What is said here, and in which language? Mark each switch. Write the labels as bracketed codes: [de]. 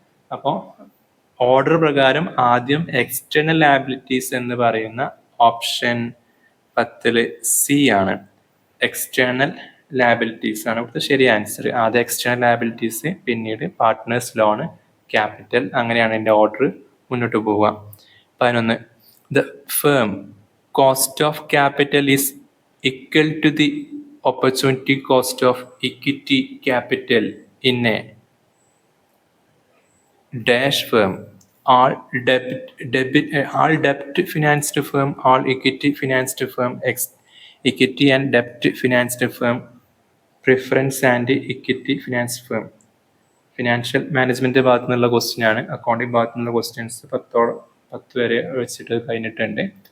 [ml] അപ്പോൾ ഓർഡർ പ്രകാരം ആദ്യം എക്സ്റ്റേണൽ ലയബിലിറ്റീസ് എന്ന് പറയുന്ന ഓപ്ഷൻ 10 സി ആണ്. എക്സ്റ്റേണൽ ലയബിലിറ്റീസ് ആണ് ഇവിടുത്തെ ശരി ആൻസർ. ആദ്യം എക്സ്റ്റേണൽ ലയബിലിറ്റീസ്, പിന്നീട് പാർട്ട്നേഴ്സ് ലോൺ, ക്യാപിറ്റൽ. അങ്ങനെയാണ് എൻ്റെ ഓർഡർ മുന്നോട്ട് പോവുക. 11. [en] The firm cost of capital is equal to the opportunity cost of equity capital in a dash firm. All debt financed firm, all equity financed firm, equity and debt financed firm, preference and equity financed firm. [ml] Financial management ഭാഗത്തു നിന്നുള്ള question ആണ്. Accounting ഭാഗത്തു നിന്നുള്ള questions 10 വരെ വെച്ചിട്ട് കഴിഞ്ഞിട്ടുണ്ട്.